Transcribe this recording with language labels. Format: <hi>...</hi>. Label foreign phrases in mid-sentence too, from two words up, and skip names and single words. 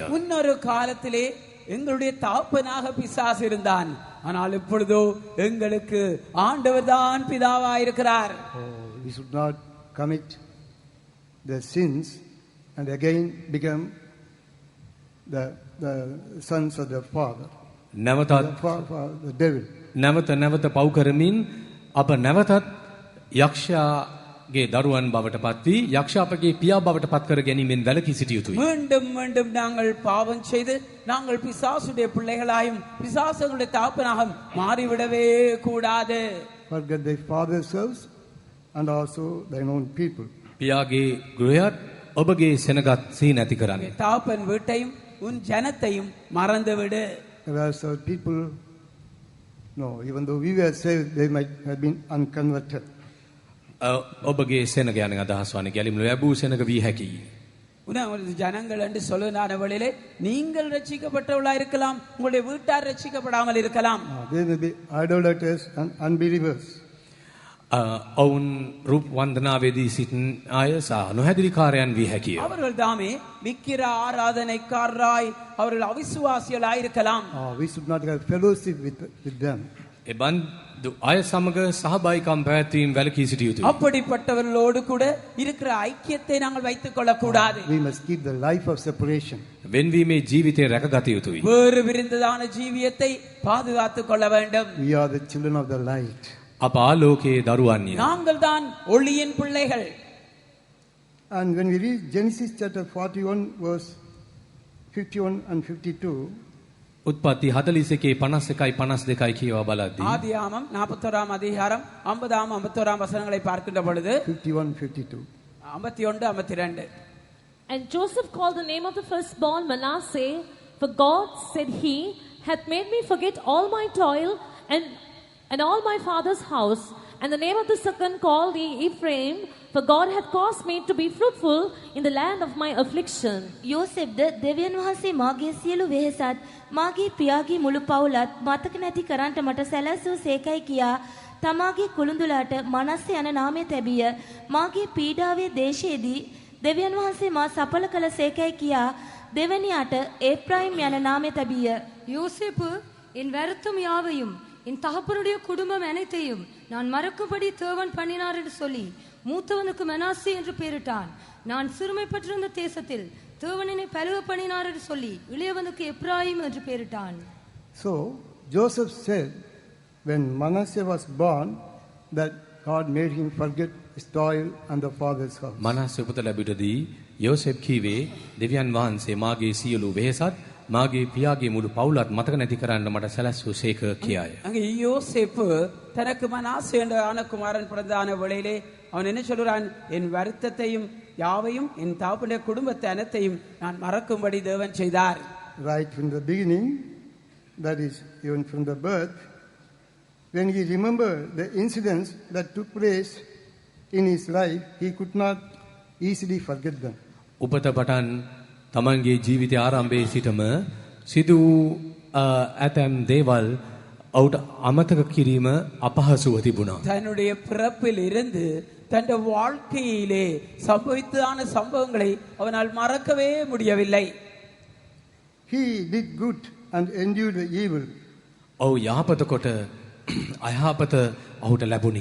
<ta>முன்னொரு காலத்திலே எங்களுடைய தகப்பனாக பிசாசு இருந்தான், ஆனால் இப்பொழுதோ எங்களுக்கு ஆண்டவர் தான் பிதாவாயிருக்கிறார்.</ta> <en>We should not commit the sins and again become the sons of the father,</en> <si>නැවතත්</si> <en>the devil.</en> <si>නැවත පව් කරමින් අප නැවතත් යක්ෂයා ගේ දරුවන් බවට පත් වී යක්ෂ අපගේ පියා බවට පත් කර ගැනීමෙන් වැළකී සිටිය යුතුයි.</si> <ta>மீண்டும் மீண்டும் நாங்கள் பாவம் செய்து நாங்கள் பிசாசுடைய பிள்ளைகளாயும் பிசாசுகளுடைய தாப்பனாகவும் மாறிவிடவே கூடாது.</ta> <en>Forget their father's house and also their own people.</en> <si>පියාගේ ගෘහයත් ඔබගේ සෙනගත් සිහි නැති කරන්න.</si> <ta>தாப்பன் வீட்டையும் உன் ஜனத்தையும் மறந்து விடு.</ta> <en>Whereas our people, no, even though we were saved, they might have been unconverted.</en> <si>ඔබගේ සෙනග යන අදහස් වන්නේ ගැලිම ලැබූ සෙනග වී හැකියි.</si> <ta>உனது ஜனங்கள் என்று சொல்லுனான வழியிலே நீங்கள் ரட்சிக்கப்பட்டவளா இருக்கலாம், உங்களுடைய வீட்டார் ரட்சிக்கப்படாமல் இருக்கலாம்.</ta> <en>They may be idolaters and unbelievers.</en> <si>ඔවුන් රූප වන්දනාවේදී සිටින අය සහ නොහැදිරිකාරයන් වී හැකිය.</si> <ta>அவர்கள் தாமே விக்கிர ஆராதனைக்காரராய் அவர்கள் அவிசுவாசிகளாய் இருக்கலாம்.</ta> <en>We should not have fellowship with them.</en> <si>එබඳු අය සමග සහභාගීකම් පැවැත්වීම වැළකී සිටිය යුතුයි.</si> <ta>அப்படிப்பட்டவர்களோடு கூட இருக்கிற ஐக்கியத்தை நாங்கள் வைத்துக் கொள்ளக் கூடாது.</ta> <en>We must keep the life of separation.</en> <si>වෙන්වීමේ ජීවිතය රැකගත යුතුයි.</si> <ta>வேறு விரிந்ததான ஜீவியத்தை பாதுகாத்துக் கொள்ள வேண்டும்.</ta> <en>We are the children of the light.</en> <si>අප ආලෝකයේ දරුවන්ය.</si> <ta>நாங்கள் தான் ஒளியின் பிள்ளைகள்.</ta> <en>And when we read Genesis chapter 41 verse 51 and 52,</en> <si>උත්පත්ති 41 51 52 කියවා බලද්දී</si> <ta>ஆதியாகமம் 41ஆம் அதிகாரம் 50ஆம் 51ஆம் வசனங்களை பார்க்கின்ற பொழுது 51 52. 51 52.</ta> <en>And Joseph called the name of the firstborn Manasseh, for God, said he, hath made me forget all my toil and all my father's house. And the name of the second called he Ephraim, for God hath caused me to be fruitful in the land of my affliction.</en> <si>යෝසෙෆ්ද දෙවියන් වහන්සේ මාගේ සියලු වෙහෙසත් මාගේ පියාගේ මුළු පවුලත් මතක නැති කරන්ට මට සැලැස්සූ සේකයි කියා තමාගේ කුළුඳුලාට මනස්සේ යන නාමය තැබිය. මාගේ පීඩාවේ දේශයේදී දෙවියන් වහන්සේ මා සඵල කළ සේකයි කියා දෙවැනියාට ඒප්‍රායිම් යන නාමය තැබිය.</si> <ta>யோசேப்பு என் வருத்தம் யாவையும் என் தகப்பனுடைய குடும்பம் அனைத்தையும் நான் மறக்கும்படி தேவன் பண்ணினார் என்று சொல்லி மூத்தவனுக்கு மனாசே என்று பெயரிட்டான். நான் சிறுமைப்பட்டிருந்த தேசத்தில் தேவன் என்னை பலுக பண்ணினார் என்று சொல்லி இளையவனுக்கு எப்ராயிம் என்று பெயரிட்டான்.</ta> <en>So Joseph said when Manasseh was born that God made him forget his toil and the father's house.</en> <si>මනස උපත ලැබුටදී යෝසෙෆ් කීවේ දෙවියන් වහන්සේ මාගේ සියලු වෙහෙසත් මාගේ පියාගේ මුළු පවුලත් මතක නැති කරන්න මට සැලැස්සූ සේක කියාය.</si> <ta>அங்கே யோசேப்பு தனக்கு மனாசே என்ற ஆனகுமாரன் பிறந்தான வேளையிலே அவன் என்ன சொல்கிறான்? என் வருத்தத்தையும் யாவையும் என் தாப்புடைய குடும்பத்தை அனைத்தையும் நான் மறக்கும்படி தேவன் செய்தார்.</ta> <en>Right from the beginning, that is even from the birth, when he remembered the incidents that took place in his life, he could not easily forget them.</en> <si>උපත පටන් තමන්ගේ ජීවිතය ආරම්භයේ සිටම සිදු ඇතැම් දේවල් ඔහුට අමතක කිරීම අපහසුව තිබුණා.</si> <ta>தன்னுடைய பிறப்பில் இருந்து தன் வாழ்க்கையிலே சம்பவித்ததான சம்பவங்களை அவனால் மறக்கவே முடியவில்லை.</ta> <en>He did good and endured the evil.</en> <si>ඔහු යහපත කොට අයහපත ඔහුට ලැබුණි.</si>